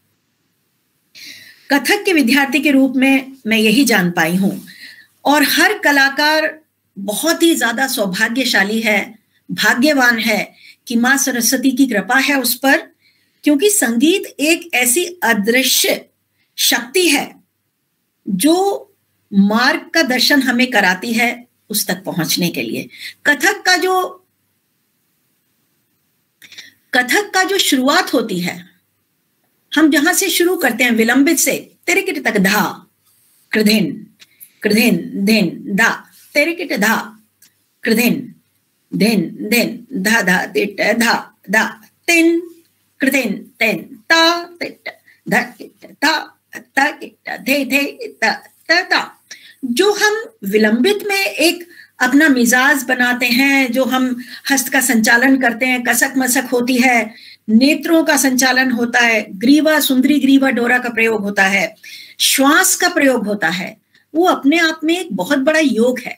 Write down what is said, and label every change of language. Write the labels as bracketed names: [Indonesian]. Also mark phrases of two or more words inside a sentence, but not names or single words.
[Hindi] कथक के विद्यार्थी के रूप में मैं यही जान पाई हूं, और हर कलाकार बहुत ही ज्यादा सौभाग्यशाली है, भाग्यवान है कि मां सरस्वती की कृपा है उस पर, क्योंकि संगीत एक ऐसी अदृश्य शक्ति है जो मार्ग का दर्शन हमें कराती है उस तक पहुंचने के लिए। कथक का जो शुरुआत होती है, हम जहां से शुरू करते हैं विलंबित से, तेरे किट तक धा कृधिन कृधिन धिन धा, तेरे किट धा कृधिन धिन धिन धा धा तिट धा धा तिन कृधिन तिन ता तिट धा किट ता ता किट धे धे ता ता ता। जो हम विलंबित में एक अपना मिजाज बनाते हैं, जो हम हस्त का संचालन करते हैं, कसक मसक होती है, नेत्रों का संचालन होता है, ग्रीवा, सुंदरी ग्रीवा डोरा का प्रयोग होता है, श्वास का प्रयोग होता है, वो अपने आप में एक बहुत बड़ा योग है।